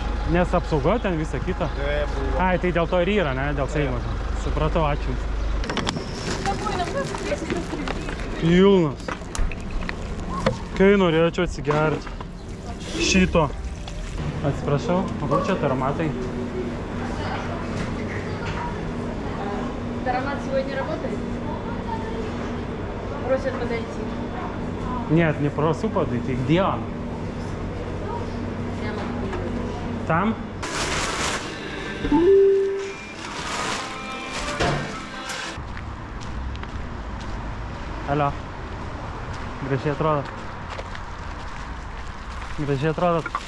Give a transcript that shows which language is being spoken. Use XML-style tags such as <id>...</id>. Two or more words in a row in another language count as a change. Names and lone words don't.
<lt>Nes apsaugo ten visą kitą? Taip, buvo. Ai, tai dėl to ir yra, ne? Dėl Seimo. Supratau, ačiū. Pilnas. Kai norėčiau atsigerti šito. Atsiprašau, o kur čia тароматы?</lt> <ru>Таромат сегодня работает? Просят подойти. Нет, не прошу подойти. Где он? Там?</ru> <lt>Alio. Gražiai atrodo. Gražiai atrodo.</lt>